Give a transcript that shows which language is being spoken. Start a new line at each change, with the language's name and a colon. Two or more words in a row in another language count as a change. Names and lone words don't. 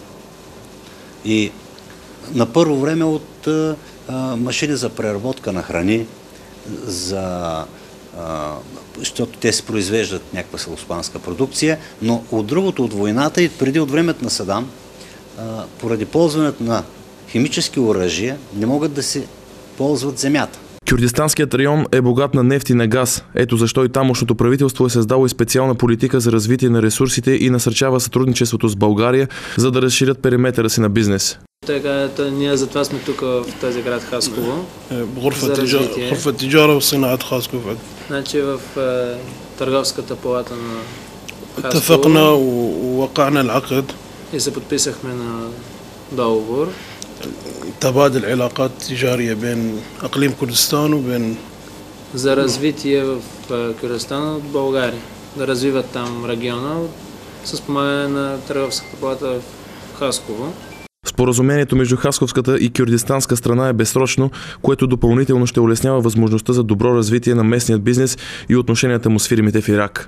Bulgarian: И на първо време от машини за преработка на храни, защото те се произвеждат някаква селскостопанска продукция, но от другото, от войната и преди от времето на Садам, поради ползването на химически оръжия, не могат да се ползват земята. Кюрдистанският район е богат на нефт и на газ. Ето защо и тамошното правителство е създало и специална политика за развитие на ресурсите и насърчава сътрудничеството с България, за да разширят периметъра си на бизнес. Така, ние затова сме тук в този град Хасково.
Arabic: غرفة تجارة وصناعة خاسكوفة.
Bulgarian: Значи в търговската палата на Хасково.
Arabic: اتفقنا ووقعنا العقد.
Bulgarian: И се подписахме на договор.
Arabic: تبادل علاقات تجارية بين أقليم كردستان وبين
Bulgarian: за развитие в Кюрдистан от България. Да развиват там региона с помагане на търговската палата в Хасково. Споразумението между хасковската и кюрдистанска страна е безсрочно, което допълнително ще улеснява възможността за добро развитие на местният бизнес и отношенията му с фирмите в Ирак.